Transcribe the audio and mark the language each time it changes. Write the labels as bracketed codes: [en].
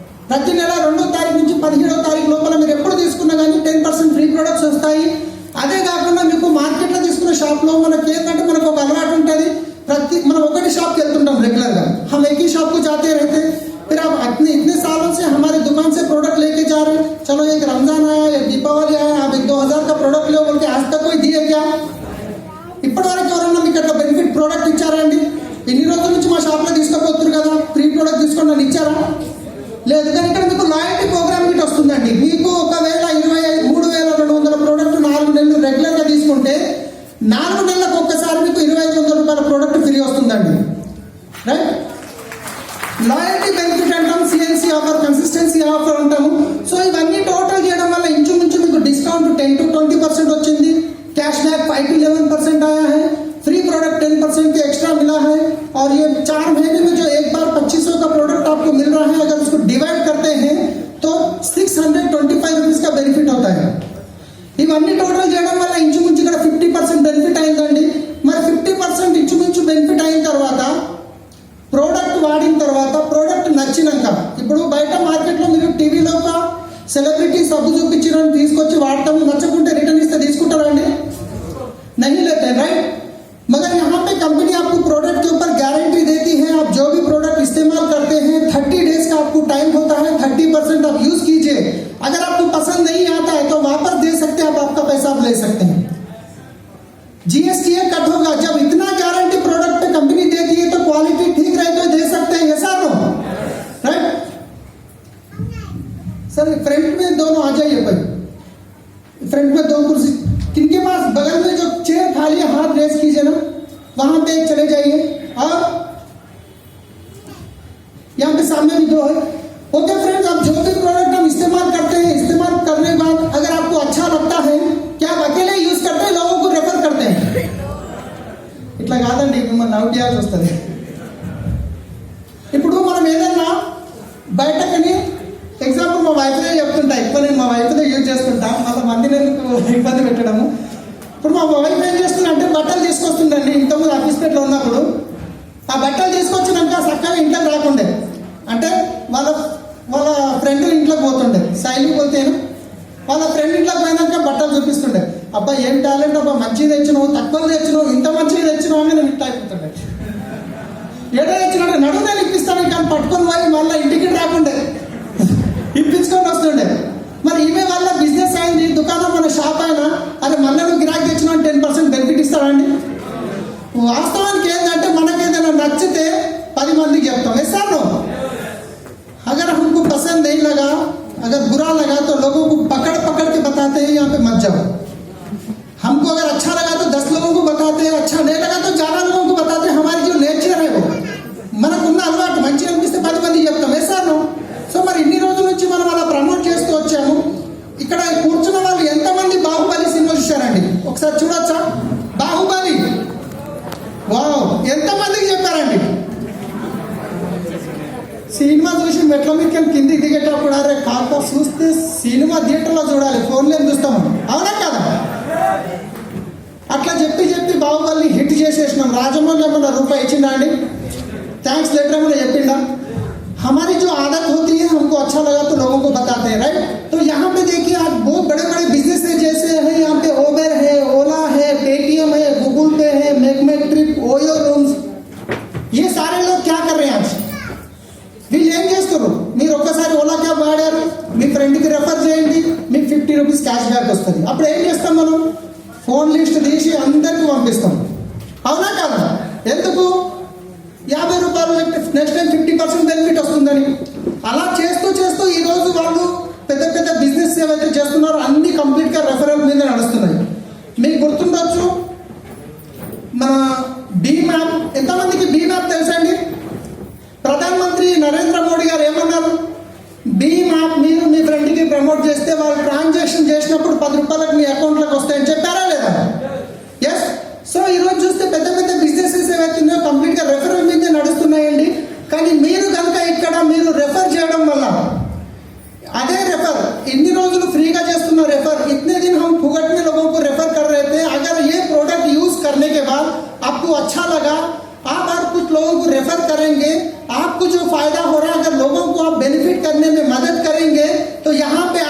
[te] 17వ తారీఖు లోపల మీరు ఎప్పుడు తీసుకున్నా కానీ 10% ఫ్రీ ప్రొడక్ట్స్ వస్తాయి. అదే కాకుండా మీకు మార్కెట్లో తీసుకున్న షాప్లో మనకి ఏంటంటే మనకు ఒక అలవాటు ఉంటుంది, మనం ఒకటి షాప్కి వెళ్తుంటాం రెగ్యులర్గా, [hi] हम एक ही शॉप को जाते रहते, फिर आप इतने सालों से हमारी दुकान से प्रोडक्ट लेके जा रहे हैं, चलो एक रमजान आया या दीपावली आया, आप 1-2 हज़ार का प्रोडक्ट लो बोल के आज तक कोई दिए क्या? [te] ఇప్పటివరకు ఎవరన్నా మీకు అట్లా బెనిఫిట్ ప్రోడక్ట్ ఇచ్చారా అండి? ఇన్ని రోజుల నుంచి మా షాప్లో తీసుకోపోతున్నారు కదా, ఫ్రీ ప్రోడక్ట్ తీసుకోండి అని ఇచ్చారా? లేదు. కానీ ఇక్కడ మీకు లాయల్టీ ప్రోగ్రామ్ గిట్ వస్తుందండి. మీకు ఒకవేళ 3,200 ప్రోడక్ట్ 4 నెలలు రెగ్యులర్గా తీసుకుంటే 4 నెలలకు ఒక్కసారి మీకు 2,500 రూపాయల ప్రోడక్ట్ ఫ్రీ వస్తుందండి. రైట్? లాయల్టీ బెనిఫిట్ అంటాం, సిఎన్సీ ఆఫర్, కన్సిస్టెన్సీ ఆఫర్ అంటాము. సో ఇవన్నీ టోటల్ చేయడం వల్ల ఇంచుమించు మీకు డిస్కౌంట్ 10-20% వచ్చింది, [hi] कैश बैक 5-11% आया है, फ्री प्रोडक्ट 10% के एक्स्ट्रा मिला है, और ये 4 महीने में जो एक बार 2500 का प्रोडक्ट आपको मिल रहा है, अगर उसको डिवाइड करते हैं तो 625 रुपीज का बेनिफिट होता है. [te] ఇవన్నీ టోటల్ చేయడం వల్ల ఇంచుమించు ఇక్కడ 50% బెనిఫిట్ అయిందండి. మరి 50% ఇంచుమించు బెనిఫిట్ అయిన తర్వాత ప్రోడక్ట్ వాడిన తర్వాత ప్రోడక్ట్ నచ్చినాక, ఇప్పుడు బయట మార్కెట్లో మీరు టీవీలో ఒక సెలబ్రిటీ సబ్బు చూపించిన తీసుకొచ్చి వాడతాము, నచ్చకుంటే రిటర్న్ ఇస్తే తీసుకుంటారా అండి? [hi] नहीं लेते, राइट? मगर यहाँ पे कंपनी आपको प्रोडक्ट के ऊपर गारंटी देती है, आप जो भी प्रोडक्ट इस्तेमाल करते हैं 30 डेज का आपको टाइम होता है, 30% आप यूज कीजिए, अगर आपको पसंद नहीं आता है तो वापस दे सकते हैं, आप आपका पैसा आप ले सकते हैं. जीएसटी कट होगा. जब इतना गारंटी प्रोडक्ट पे कंपनी देती है तो क्वालिटी ठीक रहे तो दे सकते हैं, ऐसा नो? राइट? सर फ्रंट में दोनों आ जाइए भाई, फ्रंट में 2 कुर्सी, किनके पास बगल में जो चेयर खाली है हाथ रेस कीजिए ना, वहां पे एक चले जाइए, और यहाँ पे सामने भी 2 है. ओके फ्रेंड्स, आप जो भी प्रोडक्ट हम इस्तेमाल करते हैं, इस्तेमाल करने के बाद अगर आपको अच्छा लगता है, क्या आप अकेले यूज करते हैं, लोगों को रेफर करते हैं? [te] ఇట్లా కాదండి, మిమ్మల్ని నవ్వు చేయాల్సి వస్తుంది. ఇప్పుడు మనం ఏదన్నా బయటకని ఎగ్జాంపుల్ మా వైఫ్నే చెప్తుంటా, ఎక్కువ నేను మా వైఫ్నే యూజ్ చేసుకుంటా, మళ్ళీ మందిని ఇబ్బంది పెట్టడము. ఇప్పుడు మా వైఫ్ ఏం చేస్తున్నా అంటే బట్టలు తీసుకొస్తుండండి. ఇంతకుముందు ఆఫీస్పేట్లో ఉన్నప్పుడు ఆ బట్టలు తీసుకొచ్చినాక చక్కగా ఇంట్లోకి రాకుండే, అంటే వాళ్ళ ఫ్రెండ్ ఇంట్లోకి పోతుండే, శైలికి పోతేను వాళ్ళ ఫ్రెండ్ ఇంట్లోకి పోయినాక బట్టలు చూపిస్తుండే, అబ్బా ఏం టాలెంట్ అబ్బా, మంచిగా తెచ్చినావు, తక్కువ తెచ్చినావు, ఇంత మంచిగా తెచ్చినావు అని నేను ఇట్లా అయిపోతుండే. ఏదో తెచ్చినట్టు నడువు నేను ఇప్పిస్తాను, కానీ పట్టుకొని పోయి మళ్ళీ ఇంటికి రాకుండే ఇప్పించుకొని వస్తుండే. మరి ఈమె వల్ల బిజినెస్ అయింది, దుకాణం మన షాప్ అయినా, అరే మళ్ళీ నువ్వు గిరాకీ తెచ్చినా 10% బెనిఫిట్ ఇస్తాడండి. వాస్తవానికి ఏంటంటే మనకి ఏదైనా నచ్చితే 10 మందికి చెప్తాం, ఎస్సాను. [hi] अगर हमको पसंद नहीं लगा, अगर बुरा लगा तो लोगों को पकड़ पकड़ के बताते हैं यहाँ पे मत जाओ. हमको अगर अच्छा लगा तो 10 लोगों को बताते हैं, अच्छा नहीं लगा तो ज्यादा लोगों को बताते हैं. हमारी जो नेचर है वो [te] మనకున్న అలవాటు, మంచిగా అనిపిస్తే 10 మందికి చెప్తాం, ఎస్సాను. సో మరి ఇన్ని రోజుల నుంచి మనం అలా ప్రమోట్ చేస్తూ వచ్చాము. ఇక్కడ కూర్చున్న వాళ్ళు ఎంతమంది బాహుబలి సినిమా చూశారండి? ఒకసారి చూడొచ్చా? బాహుబలి వావ్, ఎంతమందికి చెప్పారండి? సినిమా చూసి మెట్ల మీద కిందికి దిగేటప్పుడు అరే కాక చూస్తే సినిమా థియేటర్లో చూడాలి, ఫోన్లో చూస్తాము, అవునా కదా? అట్లా చెప్పి బాహుబలిని హిట్ చేసేసినాం. రాజమౌళి ఏమన్నా రూపాయి ఇచ్చిందా అండి? థ్యాంక్స్ లెటర్ ఏమన్నా చెప్పిందా? [hi] हमारी जो आदत होती है, हमको अच्छा लगा तो लोगों को बताते हैं, राइट? तो यहाँ पे देखिए आप बहुत बड़े बड़े बिजनेस है, जैसे है यहाँ पे ओबर है, ओला है, पेटीएम है, गूगल पे है, मेक ट्रिप, ओयो रूम्स, ये सारे लोग क्या कर रहे हैं आज? [te] వీళ్ళు ఏం చేస్తారు? మీరు ఒక్కసారి ఓలా క్యాబ్ వాడారు, మీ ఫ్రెండ్కి రెఫర్ చేయండి, మీకు 50 రూపీస్ క్యాష్ బ్యాక్ వస్తుంది. అప్పుడు ఏం చేస్తాం మనం? ఫోన్ లిస్ట్ తీసి అందరికీ పంపిస్తాం, అవునా కదా? ఎందుకు? 50 రూపాయలు నెక్స్ట్ టైం 50% బెనిఫిట్ వస్తుందని. అలా చేస్తూ చేస్తూ ఈరోజు వాళ్ళు పెద్ద పెద్ద బిజినెస్ ఏవైతే చేస్తున్నారో అన్ని కంప్లీట్గా రెఫరల్ మీద నడుస్తున్నాయి. మీకు గుర్తుండొచ్చు మన భీమ్ యాప్. ఎంతమందికి భీమ్ యాప్ తెలుసండి? ప్రధానమంత్రి నరేంద్ర మోడీ గారు ఏమన్నారు? భీమ్ యాప్ మీరు మీ ఫ్రెండ్కి ప్రమోట్ చేస్తే వాళ్ళు ట్రాన్సాక్షన్ చేసినప్పుడు 10 రూపాయలకు మీ అకౌంట్లోకి వస్తాయని చెప్పారా లేదా? ఎస్. సో ఈరోజు చూస్తే పెద్ద పెద్ద బిజినెసెస్ ఏవైతున్నాయో కంప్లీట్గా రెఫరల్ మీద నడుస్తున్నాయండి. కానీ మీరు కనుక ఇక్కడ మీరు రెఫర్ చేయడం వల్ల అదే రెఫర్ [hi] इतने रोज फ्री का रेफर, इतने दिन हम फुगट में लोगों को रेफर कर रहे थे। अगर ये प्रोडक्ट यूज करने के बाद आपको अच्छा लगा, आप और कुछ लोगों को रेफर करेंगे, आपको जो फायदा हो रहा है, अगर लोगों को आप बेनिफिट करने में मदद करेंगे तो यहाँ